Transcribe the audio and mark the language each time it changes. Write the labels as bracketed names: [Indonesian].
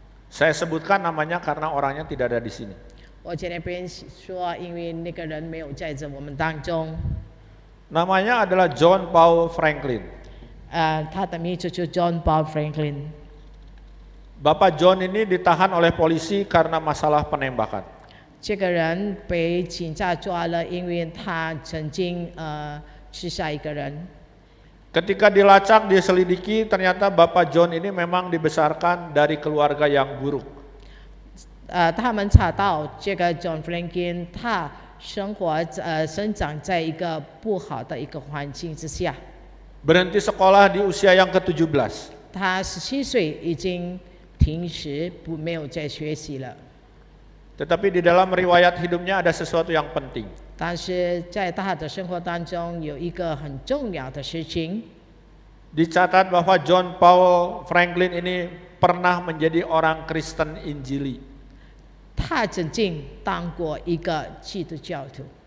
[Indonesian] Saya sebutkan namanya karena orangnya tidak ada di sini. [Chinese] 我在那边说，因为那个人没有在这我们当中。 [Indonesian] Namanya adalah John Paul Franklin. [Chinese] 他的名字就 John Paul Franklin。 [Indonesian] Bapak John ini ditahan oleh polisi karena masalah penembakan. [Chinese] 这个人被警察抓了，因为他曾经刺杀一个人。 [Indonesian] Ketika dilacak, diselidiki, ternyata Bapak John ini memang dibesarkan dari keluarga yang buruk. [Chinese] 他们查到这个 John Franklin 他生长在一个不好的一个环境之下。 [Indonesian] Berhenti sekolah di usia yang ke-17. [Chinese] 他17岁已经停止没有再学习了。 [Indonesian] Tetapi di dalam riwayat hidupnya ada sesuatu yang penting. [Chinese] 但是在他的生活当中有一个很重要的事情， [Indonesian] Dicatat bahwa John Paul Franklin ini pernah menjadi orang Kristen Injili. [Chinese] 他曾经当过一个基督教徒。